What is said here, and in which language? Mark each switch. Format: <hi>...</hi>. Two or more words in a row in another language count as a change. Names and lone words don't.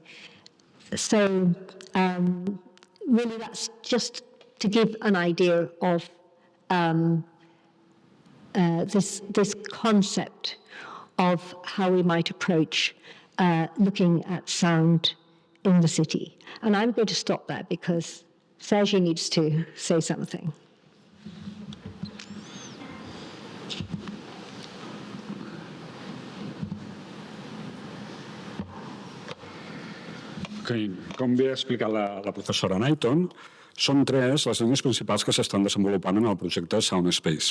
<en>So really that's just to give an idea of this concept of how we might approach looking at sound in the city. And I'm going to stop there because Sergi needs to say something. Okay.</en> <ca>Com bé ha explicat la professora Knighton, són tres les línies principals que s'estan desenvolupant en el projecte SOUNDSPACE.</ca>